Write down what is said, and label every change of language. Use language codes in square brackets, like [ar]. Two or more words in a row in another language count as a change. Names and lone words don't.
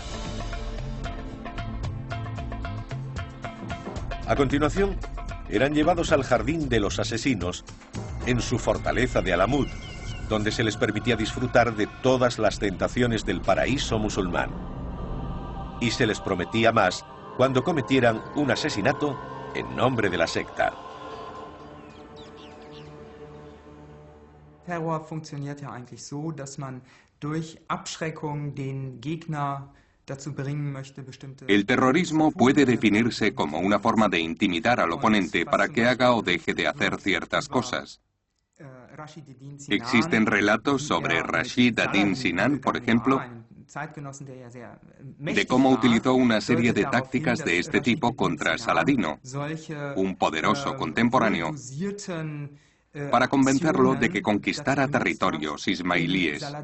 [es] A continuación, eran llevados al jardín de los asesinos en su fortaleza de Alamut, donde se les permitía disfrutar de todas las tentaciones del paraíso musulmán. Y se les prometía más cuando cometieran un asesinato en nombre de la secta. [de] Terror funktioniert ja eigentlich so, dass man durch Abschreckung den Gegner dazu bringen möchte, bestimmte... [es] El terrorismo puede definirse como una forma de intimidar al oponente para que haga o deje de hacer ciertas cosas. Existen relatos sobre Rashid ad-Din Sinan, por ejemplo, de cómo utilizó una serie de tácticas de este tipo contra Saladino, un poderoso contemporáneo, para convencerlo de que conquistara territorios ismailíes.